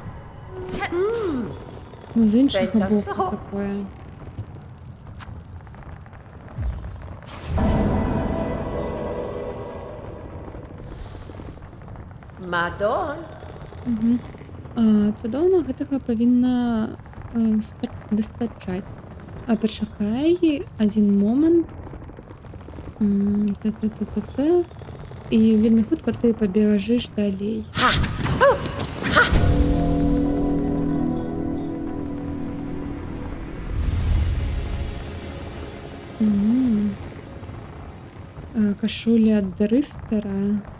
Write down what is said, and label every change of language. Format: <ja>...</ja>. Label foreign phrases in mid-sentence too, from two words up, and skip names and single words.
<uk>Ну, з іншого Це боку, що? такое. Madon. Угу.</uk> <be>Цудоўна гэтага павінна выстачаць. А пачакай адзін момант. Та-та-та-та-та. І вельмі хутка ты пабежыш далей. Кашуля дрыфтера.</be>